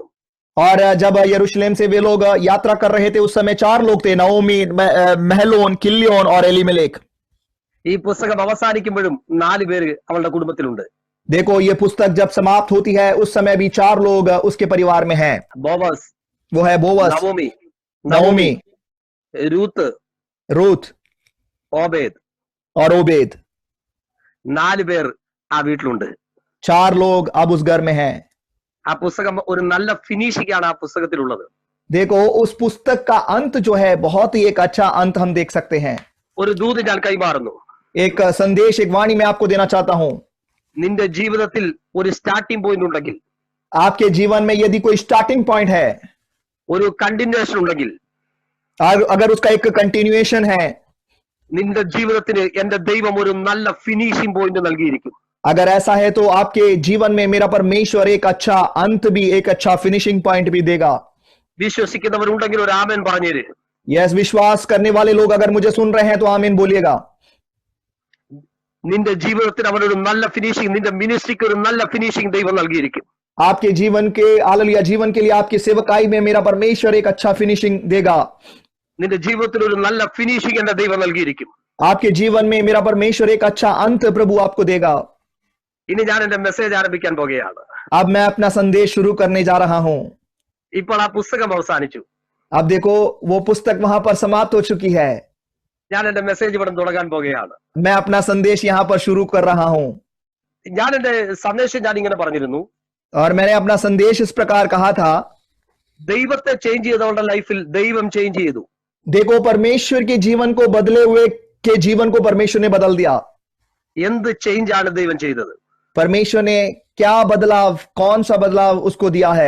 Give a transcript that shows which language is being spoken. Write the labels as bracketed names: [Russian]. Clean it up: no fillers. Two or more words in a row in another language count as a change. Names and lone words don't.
[Hindi] और जब यरूशलेम से वे लोग यात्रा कर रहे थे उस समय 4 लोग थे, नवोमी, महलोन, किल्लियोन और एलीमेलेक. [Malayalam] ഈ പുസ്തകം അവസാനിക്കുമ്പോഴും 4 പേര് അവളുടെ കുടുംബത്തിലുണ്ട്. [Hindi] देखो ये पुस्तक जब समाप्त होती है उस समय भी 4 लोग उसके परिवार में हैं. [Malayalam] ബോവസ് [Hindi] वो है बोवस, [Malayalam] നവോമി, [Hindi] नवोमी, [Malayalam] രൂത്ത്, [Hindi] रूथ [Malayalam] ഓബേദ്. [Hindi] और ओबेद। [Malayalam] 4 പേർ ആ വീട്ടിലുണ്ട്. [Hindi] 4 लोग अब उस घर में हैं। [Malayalam] ആ പുസ്തകം ഒരു നല്ല ഫിനിഷിംഗ് ആണ് ആ പുസ്തകത്തിലുള്ളത്. [Hindi] देखो उस पुस्तक का अंत जो है बहुत ही एक अच्छा अंत हम देख सकते हैं। [Malayalam] ഒരു ദൂത് ഞാൻ കൈമാറുന്നു. [Hindi] एक संदेश, एक वाणी मैं आपको देना चाहता हूं। [Malayalam] നിന്റെ ജീവിതത്തിൽ ഒരു [English] starting point [Malayalam] ഉണ്ടെങ്കിൽ, [Hindi] आपके जीवन में यदि कोई [English] starting point [Hindi] है, [Malayalam] ഒരു കണ്ടിന്യൂഷൻ ഉണ്ടെങ്കിൽ, [Hindi] अगर उसका एक कंटिन्यूएशन है, [Malayalam] നിന്റെ ജീവിതത്തിന് എന്റെ ദൈവം ഒരു നല്ല [English] finishing point [Malayalam] നൽകിയിരിക്കും. [Hindi] अगर ऐसा है तो आपके जीवन में मेरा परमेश्वर एक अच्छा अंत भी, एक अच्छा [English] finishing point [Hindi] भी देगा। [Malayalam] വിശ്വസിക്കുന്നവരുണ്ടെങ്കിൽ ഒരു ആമേൻ പറഞ്ഞേര്. [Hindi] यस, विश्वास करने वाले लोग अगर मुझे सुन रहे हैं तो आमीन बोलिएगा। [Malayalam] നിന്റെ ജീവിതത്തിന് അവനൊരു നല്ല ഫിനിഷിംഗ്, നിന്റെ മിനിസ്ട്രിക്ക് ഒരു നല്ല ഫിനിഷിംഗ് ദൈവം നൽകിയിരിക്കും. [Hindi] आपके जीवन के, हालेलुया, जीवन के लिए आपकी सेवकाई में मेरा परमेश्वर एक अच्छा फिनिशिंग देगा। [Malayalam] നിന്റെ ജീവിതത്തിൽ ഒരു നല്ല ഫിനിഷിംഗ് എന്റെ ദൈവം നൽകിയിരിക്കും. [Hindi] आपके जीवन में मेरा परमेश्वर एक अच्छा अंत प्रभु आपको देगा। [Malayalam] ഇനി ഞാൻ എന്റെ മെസ്സേജ് ആരംഭിക്കാൻ പോകുകയാണ്. [Hindi] अब मैं अपना संदेश शुरू करने जा रहा हूं। [Malayalam] ഇപ്പോൾ ആ പുസ്തകം അവസാനിച്ചു. [Hindi] अब देखो वो पुस्तक वहां पर समाप्त हो चुकी है। [Malayalam] ഞാൻ എന്റെ മെസ്സേജ് ഇവിടെ തുടങ്ങാൻ പോകുകയാണ്. [Hindi] मैं अपना संदेश यहां पर शुरू कर रहा हूं। [Malayalam] ഞാൻ എന്റെ സന്ദേശം ഞാൻ ഇങ്ങനെ പറഞ്ഞിരുന്നു, [Hindi] और मैंने अपना संदेश इस प्रकार कहा था, [Malayalam] ദൈവത്തെ ചേഞ്ച് ചെയ്തവരുടെ ലൈഫിൽ ദൈവം ചേഞ്ച് ചെയ്തു. [Hindi] देखो परमेश्वर के जीवन को बदले हुए के जीवन को परमेश्वर ने बदल दिया। [Malayalam] എന്ത് ചേഞ്ച് ആണ് ദൈവം ചെയ്തത്? [Hindi] परमेश्वर ने क्या बदलाव, कौन सा बदलाव उसको दिया है?